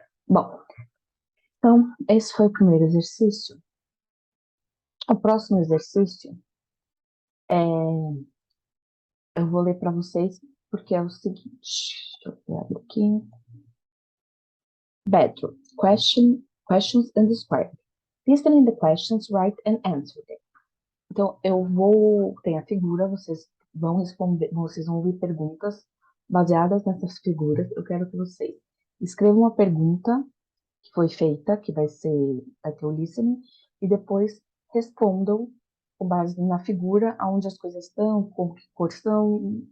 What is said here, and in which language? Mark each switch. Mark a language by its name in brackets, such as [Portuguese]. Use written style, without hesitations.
[Portuguese] Bom, então, esse foi o primeiro exercício. O próximo exercício eu vou ler para vocês, porque é o seguinte. Deixa eu pegar aqui. Bedroom. [English] Questions and describe. Listen in the questions, write and answer them. [Portuguese] Então, tem a figura, vocês vão responder, vocês vão ouvir perguntas baseadas nessas figuras. Eu quero que vocês escrevam uma pergunta que foi feita, que vai ter o listening, e depois respondam com base na figura, aonde as coisas estão, com que cor são.